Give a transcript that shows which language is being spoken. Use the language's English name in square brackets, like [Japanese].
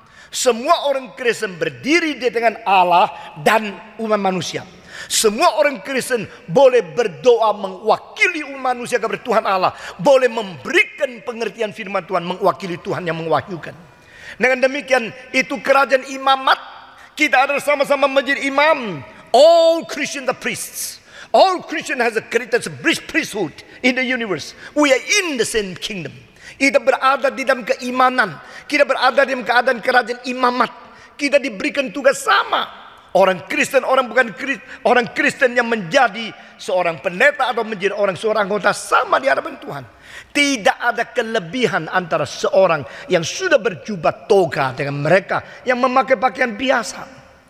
[Indonesian] Semua orang Kristen berdiri di tangan Allah dan umat manusia. Semua orang Kristen boleh berdoa mewakili umat manusia kepada Tuhan Allah. Boleh memberikan pengertian firman Tuhan mewakili Tuhan yang mengwahyukan. Dengan demikian itu kerajaan imamat. Kita adalah sama-sama menjadi imam. [English] All Christians are priests. All Christian has the greatest priesthood in the universe. We are in the same kingdom. [Indonesian] Kita berada di dalam keimanan. Kita berada di dalam keadaan kerajaan imamat. Kita diberikan tugas sama. Orang Kristen, orang Kristen yang menjadi seorang pendeta atau menjadi seorang anggota sama di hadapan Tuhan. Tidak ada kelebihan antara seorang yang sudah berjubah toga dengan mereka yang memakai pakaian biasa.